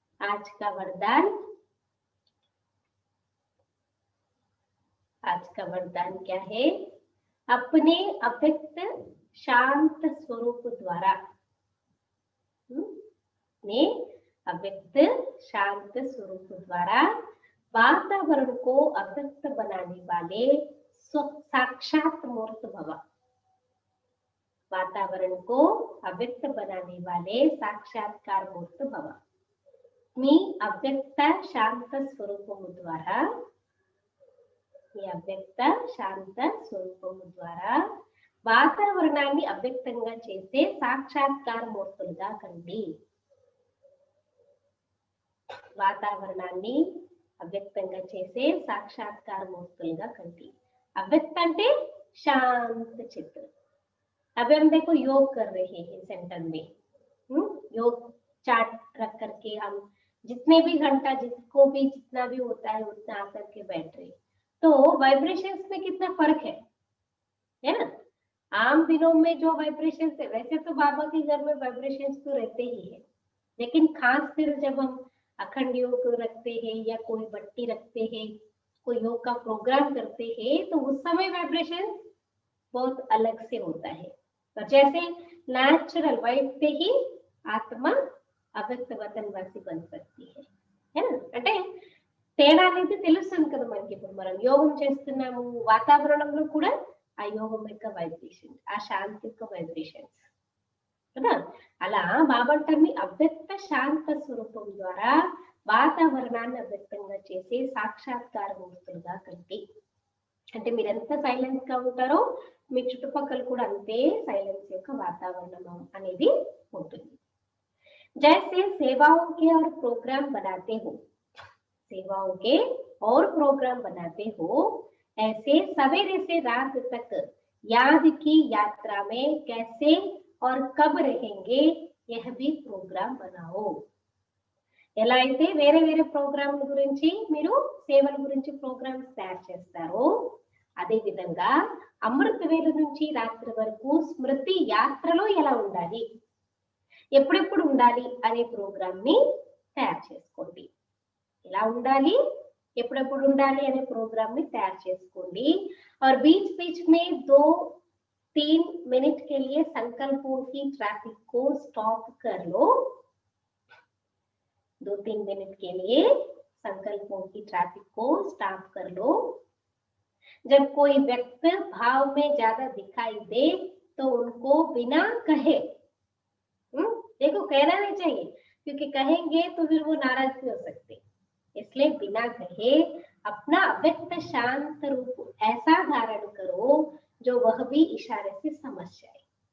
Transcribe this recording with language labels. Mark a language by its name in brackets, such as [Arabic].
[Hindi] आज का वरदान, आज का वरदान क्या है, अपने अव्यक्त शांत स्वरूप द्वारा, ने अव्यक्त शांत स्वरूप द्वारा वातावरण को अव्यक्त बनाने वाले साक्षात मूर्त भव, वातावरण को अव्यक्त बनाने वाले साक्षात्कार मूर्त भव. [Telugu] मी अव्यक्त शांत स्वरूपము ద్వారా, మీ అవ్యక్త శాంత స్వరూపము ద్వారా వాతావరణాన్ని అవ్యక్తంగా చేసే సాక్షాత్కార మూర్తులుగా కండి. వాతావరణాన్ని అవ్యక్తంగా చేసే సాక్షాత్కార మూర్తులుగా కండి. [Hindi] अव्यक्त అంటే शांत चित्त. अभी हम देखो योग कर रहे हैं सेंटर में, योग चार्ट रख करके हम जितने भी घंटा जिसको भी जितना भी होता है उतना आकर के बैठ रहे, तो वाइब्रेशंस में कितना फर्क है ना. आम दिनों में जो वाइब्रेशंस है, वैसे तो बाबा के घर में वाइब्रेशंस तो रहते ही है, लेकिन खास फिर जब हम अखंड योग रखते हैं या कोई बट्टी रखते हैं, कोई योग का प्रोग्राम करते हैं, तो उस समय वाइब्रेशन बहुत अलग से होता है. तो जैसे नेचुरल वाइब से ही आत्मा अव्यक्त वतनवासी बन सकती है ना. [Telugu] అంటే తేడా అనేది తెలుస్తుంది కదా మనకి. ఇప్పుడు మనం యోగం చేస్తున్నాము, వాతావరణంలో కూడా ఆ యోగం యొక్క వైబ్రేషన్, ఆ శాంతి యొక్క వైబ్రేషన్స్ కదా. అలా బాబాటర్ని అవ్యక్త శాంత స్వరూపం ద్వారా వాతావరణాన్ని అవ్యక్తంగా చేసే సాక్షాత్కార మూర్తులుగా కండి. అంటే మీరు ఎంత సైలెన్స్ గా ఉంటారో మీ చుట్టుపక్కల కూడా అంతే సైలెన్స్ యొక్క వాతావరణం అనేది ఉంటుంది. [Hindi] जैसे सेवाओं के और प्रोग्राम बनाते हो, सेवाओं के और प्रोग्राम बनाते हो, ऐसे सवेरे से रात तक याद की यात्रा में कैसे और कब रहेंगे यह भी ప్రోగ్రామ్ बनाओ. [Telugu] ఎలా అయితే వేరే వేరే ప్రోగ్రామ్ గురించి మీరు సేవల గురించి ప్రోగ్రామ్స్ తయారు చేస్తారో, అదే విధంగా అమృత వేళ నుంచి రాత్రి వరకు స్మృతి యాత్రలో ఎలా ఉండాలి, ఎప్పుడెప్పుడు ఉండాలి అనే ప్రోగ్రామ్ ని తయారు చేసుకోండి. ఎలా ఉండాలి, ఎప్పుడెప్పుడు ఉండాలి అనే ప్రోగ్రామ్ ని తయారు చేసుకోండి. [Hindi] और बीच बीच में 2-3 मिनट के लिए संकल्पों की ट्रैफिक को स्टॉप कर लो. 2-3 मिनट के लिए संकल्पों की ट्रैफिक को स्टॉप कर लो. जब कोई व्यक्ति भाव में ज्यादा दिखाई दे तो उनको बिना कहे, देखो कहना नहीं चाहिए क्योंकि कहेंगे तो फिर वो नाराज भी हो सकते, इसलिए बिना कहे अपना अव्यक्त शांत रूप ऐसा धारण करो जो वह भी इशारे से समझ जाए.